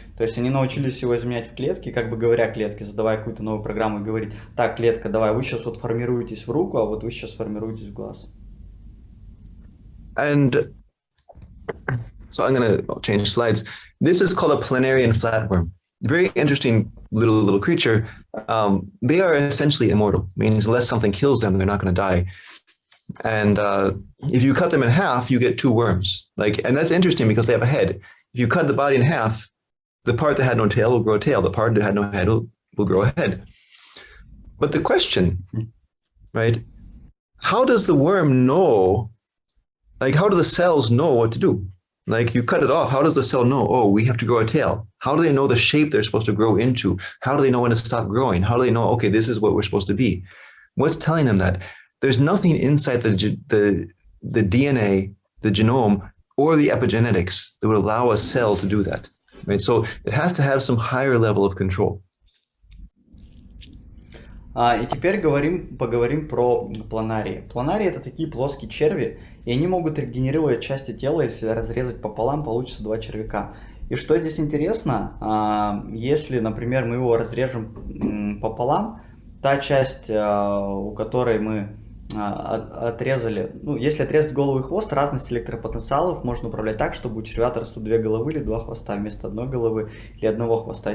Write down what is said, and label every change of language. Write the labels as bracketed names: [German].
[Russian] То есть они научились его изменять в клетке, как бы говоря клетке, задавая какую-то новую программу и говорить: так, клетка, давай, вы сейчас вот формируетесь в руку, а вот вы сейчас формируетесь в глаз. [English] And so I'm going to change slides. This is called a planarian flatworm. Very interesting little creature. They are essentially immortal, means unless something kills them, they're not going to die. And if you cut them in half, you get two worms. And that's interesting because they have a head. If you cut the body in half, the part that had no tail will grow a tail. The part that had no head will grow a head. But the question, right? How does the worm know? Like, how do the cells know what to do? Like, you cut it off. How does the cell know? Oh, we have to grow a tail. How do they know the shape they're supposed to grow into? How do they know when to stop growing? How do they know? Okay, this is what we're supposed to be. What's telling them that? There's nothing inside the DNA, the genome, or the epigenetics that would allow a cell to do that. Right? So it has to have some higher level of control. [Russian] И теперь поговорим про планарии. Планарии — это такие плоские черви, и они могут регенерировать части тела, если разрезать пополам, получится два червяка. И что здесь интересно, если, например, мы его разрежем пополам, та часть, у которой мы отрезали, ну, если отрезать голову и хвост, разность электропотенциалов можно управлять так, чтобы у червя растут две головы или два хвоста вместо одной головы или одного хвоста.